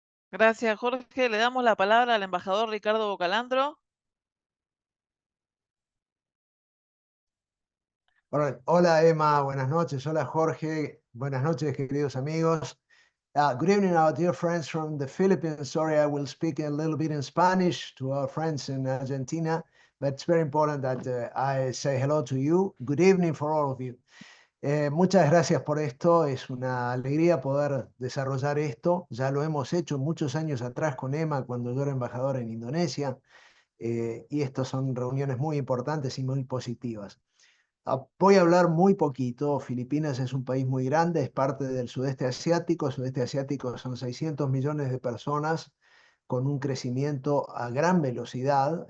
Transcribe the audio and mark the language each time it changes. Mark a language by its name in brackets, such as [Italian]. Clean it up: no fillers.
[Spanish] Gracias, Jorge. Le damos la palabra al embajador Ricardo Bocalandro. Hola Emma, buenas noches. Hola Jorge, buenas noches queridos amigos. [English] Good evening, our dear friends from the Philippines. Sorry, I will speak a little bit in Spanish to our friends in Argentina, but it's very important that I say hello to you. Good evening for all of you. [Spanish] Muchas gracias por esto. Es una alegría poder desarrollar esto. Ya lo hemos hecho muchos años atrás con Emma cuando yo era embajador en Indonesia, y estas son reuniones muy importantes y muy positivas. Voy a hablar muy poquito. Filipinas es un país muy grande, es parte del sudeste asiático. El sudeste asiático son 600 millones de personas con un crecimiento a gran velocidad.